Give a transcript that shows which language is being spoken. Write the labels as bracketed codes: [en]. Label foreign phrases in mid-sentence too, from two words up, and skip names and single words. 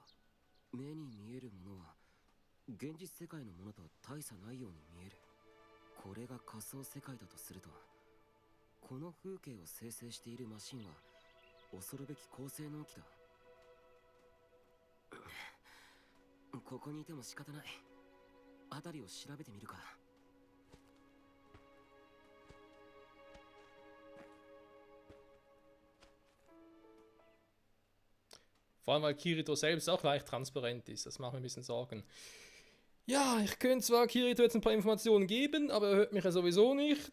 [ja] 目に見えるものは現実世界のものと大差ないように見える。これが仮想世界だとすると、 この風景を生成しているマシンは恐るべき高性能機だ。ここにいても仕方ない。辺りを調べてみるか。 [de] Vor allem, weil Kirito selbst auch leicht transparent ist. Das macht mir ein bisschen Sorgen. Ja, ich könnte zwar Kirito jetzt ein paar Informationen geben, aber er hört mich ja sowieso nicht.